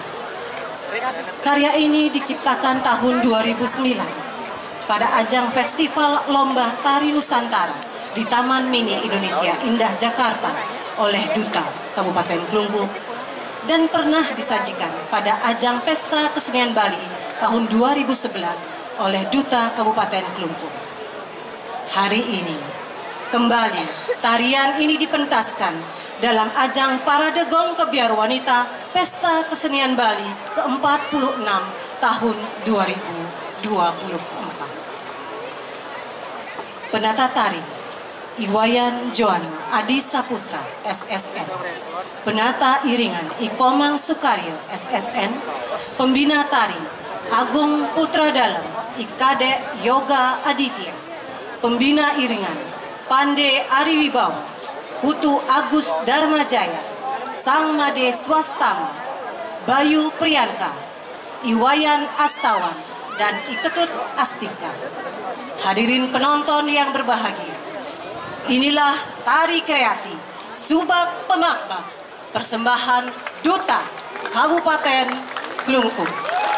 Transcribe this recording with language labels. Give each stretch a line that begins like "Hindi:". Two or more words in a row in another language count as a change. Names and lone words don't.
Indonesian: Karya ini diciptakan tahun 2009 pada ajang Festival Lomba Tari Nusantara di Taman Mini Indonesia Indah Jakarta oleh Duta Kabupaten Klungkung dan pernah disajikan pada ajang Pesta Kesenian Bali tahun 2011 oleh Duta Kabupaten Klungkung. Hari ini kembali tarian ini dipentaskan dalam ajang Parade Gong Kebiar Wanita Pesta Kesenian Bali ke-46 tahun 2024. Penata tari Iwayan Joan Adi Saputra SSN, penata iringan Ikomang Sukaryo SSN, pembina tari Agung Putra Dalam Ikade Yoga Aditya, pembina iringan Pande Ariwibawa Putu Agus Dharmajaya, Sang Made Swastama, Bayu Priyanka, Iwayan Astawan, dan Iketut Astika. Hadirin penonton yang berbahagia, inilah tari kreasi Subak Pemakbak, persembahan Duta Kabupaten Klungkung.